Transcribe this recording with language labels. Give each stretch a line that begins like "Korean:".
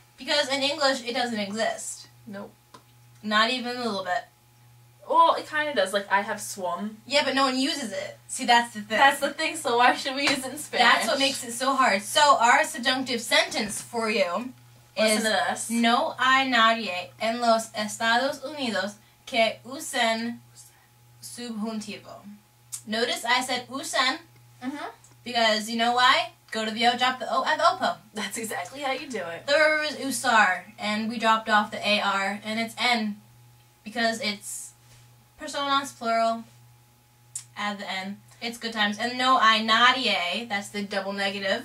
English: Because in English, it doesn't exist. Nope. Not even a little bit. Well, it kind of does. Like, I have swum. Yeah, but no one uses it. See, that's the thing. That's the thing, so why should we use it in Spanish? That's what makes it so hard. So, our subjunctive sentence for you Listen is to this.
Spanish: No hay nadie en los Estados Unidos que usen subjuntivo.
English: Notice I said usen because you know why? Go to the O, drop the O at the OPO. That's exactly how you do it. The verb is usar, and we dropped off the AR, and it's N because it's personas plural. Add the N. It's good times. And
Spanish: no hay nadie,
English: that's the double negative.